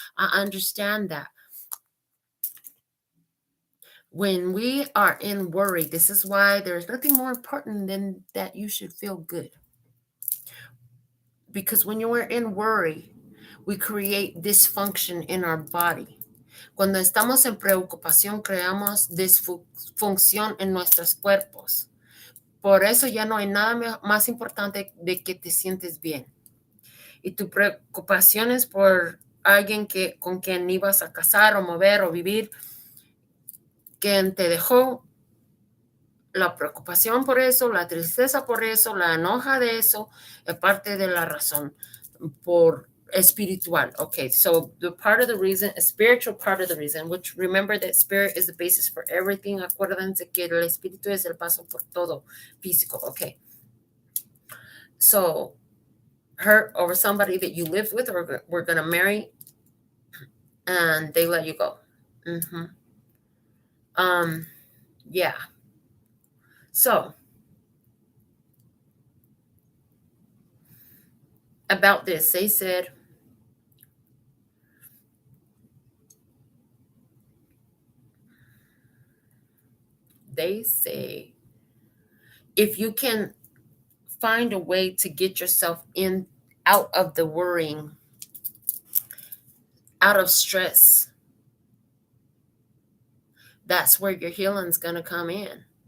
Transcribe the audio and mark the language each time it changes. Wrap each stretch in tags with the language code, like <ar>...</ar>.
<en>I understand that. When we are in worry, this is why there's nothing more important than that you should feel good. Because when you are in worry, we create dysfunction in our body.</en> <es>Cuando estamos en preocupación, creamos disfunción en nuestros cuerpos. Por eso ya no hay nada más importante de que te sientes bien. Y tu preocupación es por alguien con quien ibas a casar o mover o vivir, quien te dejó. La preocupación por eso, la tristeza por eso, la enoja de eso, es parte de la razón por espiritual.</es> <en>Okay, so the part of the reason, a spiritual part of the reason, which remember that spirit is the basis for everything.</en> <es>Acuérdense que el espíritu es el paso por todo físico.</es> <en>Okay, so hurt over somebody that you lived with or were going to marry and they let you go. Yeah. So, about this, they say, if you can find a way to get yourself out of the worrying, out of stress, that's where your healing's going to come in.</en>